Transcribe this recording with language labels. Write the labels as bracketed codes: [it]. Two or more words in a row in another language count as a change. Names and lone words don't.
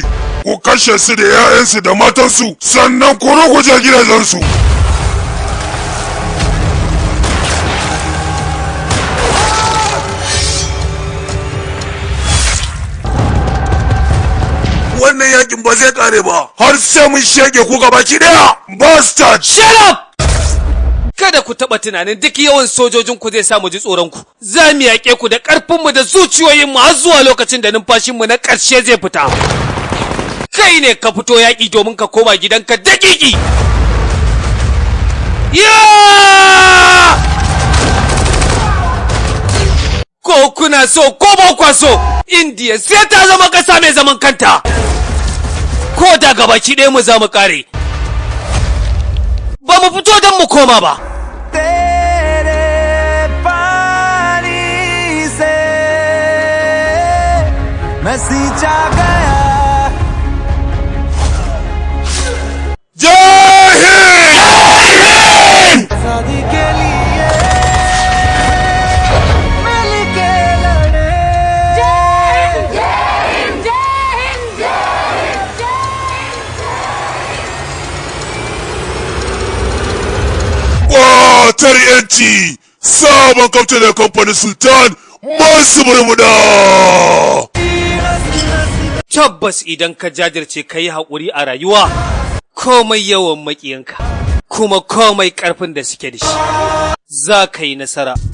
[ha] Ku kashe su da 'ya'yansu da matansu sannan ku ruguje gidajensu. Wannan yakin ba zai kare ba har sai mun shege ku gabaki daya. [en] Bastard! Shut up! [ha] Kada ku taɓa tunanin duk yawan sojojin ku zai sa mu ji tsoron ku. Za mu yaƙe ku da ƙarfin mu da zuciyoyin mu har zuwa lokacin da numfashin mu na ƙarshe zai fita. Kai ne ka fito yaƙi domin ka koma gidanka daƙiƙi. Ko kuna so ko ba kwa so, Indiya sai ta zama ƙasa mai zaman kanta. Ko da gabaki ɗaya mu za mu ƙare. Ba mu fito don mu koma ba. [hi] मैं सींचा गया जय हिंद आजादी के लिए मिल के लड़े जय हिंद जय हिंद जय हिंद [ha] Kwatar yanci sabon kaftin da kamfanin Sultan masu murmuda. Tabbas idan ka jajirce ka yi haƙuri a rayuwa, komai yawan maƙiyanka, kuma komai ƙarfin da suke da shi, za ka yi nasara.